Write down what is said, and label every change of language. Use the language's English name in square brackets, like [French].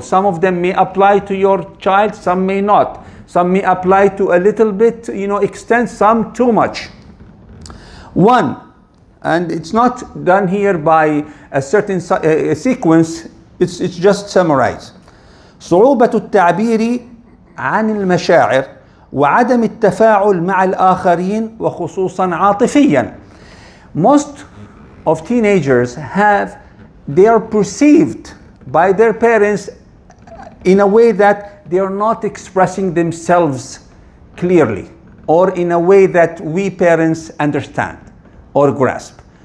[English] Some of them may apply to your child, some may not. Some may apply to a little bit, extent, some too much. One, and it's not done here by a certain sequence, it's just summarized. [Arabic] صعوبة التعبير عن المشاعر وعدم التفاعل مع الآخرين وخصوصا عاطفيا. [English] Most of teenagers they are perceived by their parents in a way that they are not expressing themselves clearly, or in a way that we parents understand or grasp.